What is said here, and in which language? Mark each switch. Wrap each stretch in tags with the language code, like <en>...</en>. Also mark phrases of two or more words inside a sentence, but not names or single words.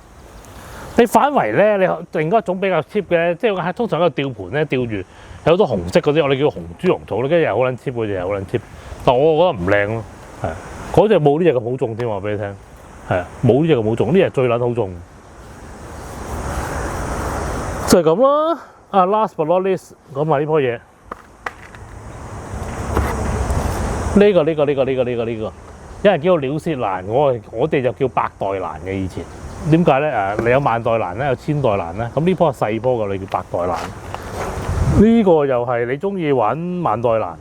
<yue>你反圍咧，你另一種比較 cheap 嘅，即係通常喺個吊盤咧吊住，有好多紅色嗰啲，我哋叫紅豬籠草咧，跟住又好撚 cheap 嗰隻，又好撚 cheap。但我覺得唔靚咯。係，嗰隻冇呢隻咁好種添，話俾你聽。係啊，冇呢隻咁好種，呢隻最撚好種。就係咁啦。啊 ，</yue> <en>last but not least，</en> <yue>講埋呢棵嘢。呢個，有人叫做鳥舌蘭，我哋就叫百代蘭嘅以前。點解咧？你有萬代蘭咧，有千代蘭咧。咁呢棵係細棵㗎，你叫百代蘭。呢個又係你中意玩萬代蘭。</yue>